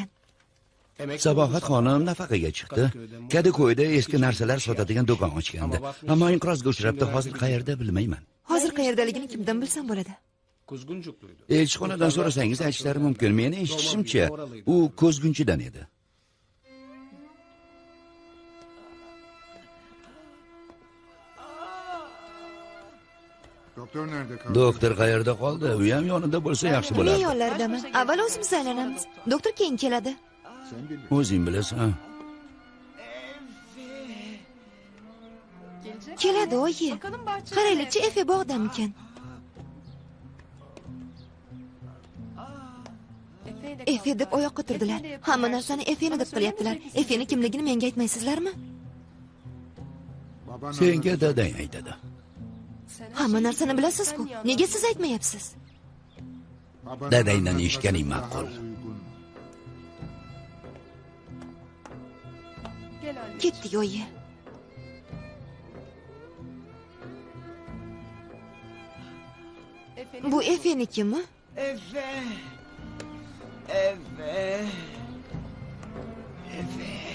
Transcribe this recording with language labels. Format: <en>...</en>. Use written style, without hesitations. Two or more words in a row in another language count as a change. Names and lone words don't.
<uz>Sabohat xonim nafaqaga chiqdi. Kadako'yda eski narsalar sotadigan do'kon ochgandi. Ammo inqirozga uchrabdi. Hozir qayerda bilmayman. Hozir qayerdaligini kimdan bilsam bo'ladi? Elchixonadan so'rasangiz aytishlari mumkin. Meni eshitishimcha, u ko'zgunchidan edi.</uz> <tr>Doktor nerede kaldı?</tr> <uz>Doktor qayerda qoldi? U ham yonida bo'lsa yaxshi Men bo'lardi. yonlardaman. Avval o'zimiz aylanamiz. Doktor keyin keladi. Sen bil. O'zing bilasan. Keladi, oyi. Qaraylikchi, Efe bog'damikan? Efe deb oyoqqa turdilar. Hamma narsani Efeni deb qilyaptilar. Efeni kimligini menga aytmaysizlarmi?</uz> <tr>Baban</tr> <uz>Senga dadang aytadi. Hamma narsani bilasiz-ku. Nega siz aytmayapsiz?</uz> <tr>baban-</tr> <uz>Dadangdan eshitganing</uz> <tr>daha</tr> <uz>ma'qul.</uz> <tr>uygun.</tr> <uz>Ketdik, oyi. Bu Efenikimi? Efe. Efe. Efe.</uz>